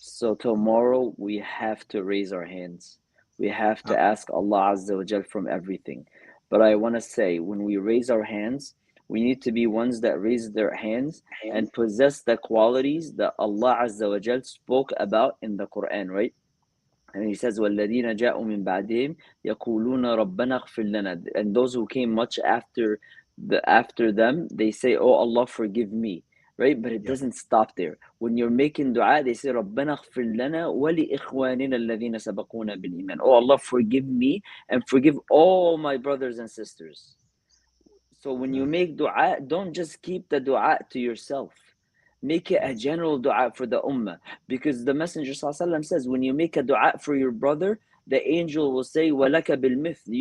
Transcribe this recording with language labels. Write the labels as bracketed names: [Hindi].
[English] So tomorrow we have to raise our hands. We have Uh, to ask Allah Azza wa Jal from everything. But I want to say, when we raise our hands, we need to be ones that raise their hands and possess the qualities that Allah Azza wa Jal spoke about in the Quran, right? And he says, [Arabic] وَالَّذِينَ جَاءُوا مِن بَعْدِهِمْ يَقُولُونَ رَبَّنَا اغْفِرْ لَنَا. [English] And those who came much after them, they say, oh Allah, forgive me. Right? But it yeah, doesn't stop there. When you're making dua, they say, [Arabic] رَبَّنَا اغْفِرْ لَنَا وَلِإِخْوَانِنَا الَّذِينَ سَبَقُونَا بِالْإِيمَانِ. [English] Oh Allah, forgive me and forgive all my brothers and sisters. So when you uh, make dua, don't just keep the dua to yourself. Make it a yes, general dua for the ummah. Because the Messenger ﷺ says, when you make a dua for your brother, the angel will say, [Arabic] وَلَكَ بِالْمِثْلِ.